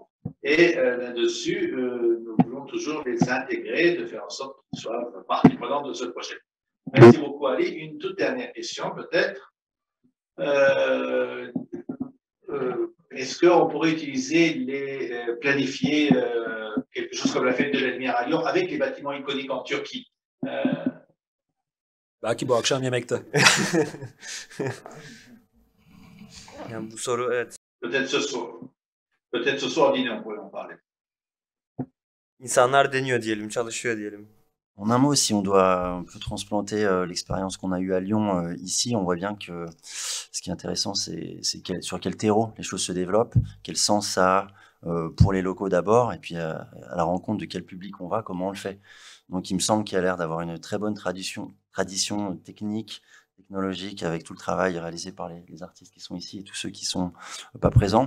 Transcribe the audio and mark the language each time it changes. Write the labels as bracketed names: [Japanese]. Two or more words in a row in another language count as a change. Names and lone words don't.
[French] Et là-dessus, nous voulons toujours les intégrer, de faire en sorte qu'ils soient partie prenante de ce projet. Merci beaucoup, Ali. Une toute dernière question, peut-être. Est-ce qu'on pourrait planifier quelque chose comme la fête de la lumière à Lyon avec les bâtiments iconiques en Turquie? [Turkish] Belki bu akşam yemekte. Yani bu soru, evet. [French] Peut-être ce soir au dîner, on pourrait en parler. [Turkish] İnsanlar deniyor diyelim, çalışıyor diyelim. [French] En un mot, si on peut transplanter l'expérience qu'on a eue à Lyon ici, on voit bien que ce qui est intéressant, c'est sur quel terreau les choses se développent, quel sens ça a pour les locaux d'abord, et puis à la rencontre de quel public on va, comment on le fait. Donc il me semble qu'il y a l'air d'avoir une très bonne tradition technique, technologique, avec tout le travail réalisé par les artistes qui sont ici et tous ceux qui sont pas présents.